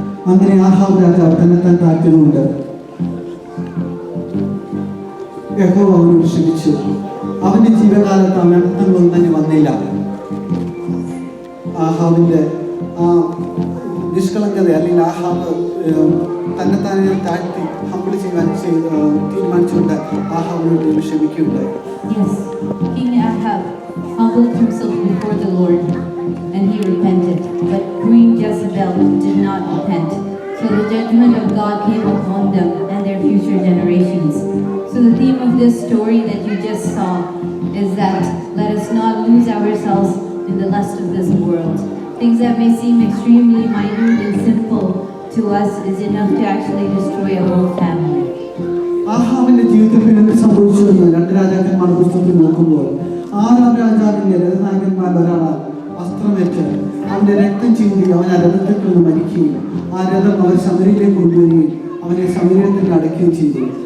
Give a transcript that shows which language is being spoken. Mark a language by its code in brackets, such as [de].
[ml] അങ്ങനെ ആഹാബ് രാജാവ് തന്നെത്താൻ താഴ്ത്തിയതുകൊണ്ട് യഹോവ അവനോട് ക്ഷമിച്ചു. അവന്റെ ജീവകാലത്ത് അവൻ അനർത്ഥങ്ങളൊന്നും തന്നെ വന്നില്ല. ആഹാബിന്റെ ആ നിഷ്കളങ്കത അല്ലെങ്കിൽ ആഹാബ് തന്നെത്താനെ താഴ്ത്തി ഹംബിൾ ചെയ്യാൻ തീരുമാനിച്ചുകൊണ്ട് ആഹാബിനോട് ക്ഷമിക്കുകയുണ്ടായി. [en] Yes, King Ahab humbled himself before the Lord and he repented, but Queen Jezebel did not repent. So the judgment of God came upon them and their future generations. So the theme of this story that you just saw is that let us not lose ourselves in the lust of this world. Things that may seem extremely minute and simple to us is enough to actually destroy a whole family. [ml] ആഹാബിന്റെ ജീവിതത്തിൽ എന്ത് സംഭവിച്ചു എന്ന് 2 രാജാക്കന്മാരുടെ പുസ്തകത്തിൽ നോക്കുമ്പോൾ 6-ാം രാജാവിന്റെ രഥനായകന്മാരിൽ ഒരാളാൽ അസ്ത്രമേറ്റ് അവന്റെ രക്തം ചിന്തി അവൻ ആ രഥത്തിൽ നിന്ന് മരിക്കുകയും ആ രഥം അവർ ശമരിയിലേക്ക് കൊണ്ടുവരികയും അവനെ ശമരിയത്തിൽ അടയ്ക്കുകയും ചെയ്തു.